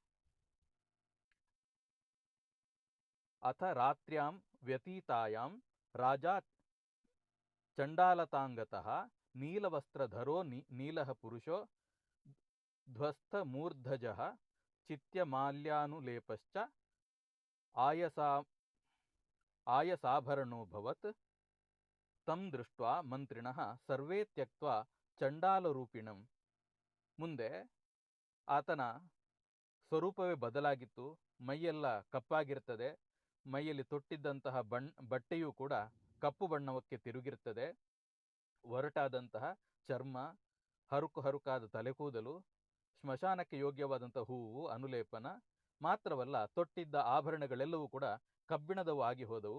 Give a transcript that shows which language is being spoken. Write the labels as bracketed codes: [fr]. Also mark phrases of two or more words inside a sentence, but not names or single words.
[sa] ಅಥ ರಾತ್ರ್ಯಾಂ ವ್ಯತೀತಾಯಾಂ ರಾಜ ಚಂಡಾಲತಾಂಗತಃ ನೀಲವಸ್ತ್ರಧರೋ ನೀಲಃ ಪುರುಷೋ ಧ್ವಸ್ತ ಮೂರ್ಧಜಃ ಚಿತ್ಯಮಾಲ್ಯಾನುಲೇಪಶ್ಚ ಆಯಸಾಭರಣೋಭವತ್ ತಂ ದೃಷ್ಟ್ವಾ ಮಂತ್ರಿಣಃ ಸರ್ವೇ ತ್ಯಕ್ತ್ವಾ ಚಂಡಾಲರೂಪಿಣಂ. [kn] ಮುಂದೆ ಆತನ ಸ್ವರೂಪವೇ ಬದಲಾಗಿತ್ತು. ಮೈಯೆಲ್ಲ ಕಪ್ಪಾಗಿರ್ತದೆ. ಮೈಯಲ್ಲಿ ತೊಟ್ಟಿದ್ದಂತಹ ಬಟ್ಟೆಯೂ ಕೂಡ ಕಪ್ಪು ಬಣ್ಣಕ್ಕೆ ತಿರುಗಿರ್ತದೆ. ಒರಟಾದಂತಹ ಚರ್ಮ, ಹರುಕಾದ ತಲೆಕೂದಲು, ಸ್ಮಶಾನಕ್ಕೆ ಯೋಗ್ಯವಾದಂತಹ ಹೂವು, ಅನುಲೇಪನ ಮಾತ್ರವಲ್ಲ, ತೊಟ್ಟಿದ್ದ ಆಭರಣಗಳೆಲ್ಲವೂ ಕೂಡ ಕಬ್ಬಿಣದವು ಆಗಿ ಹೋದವು.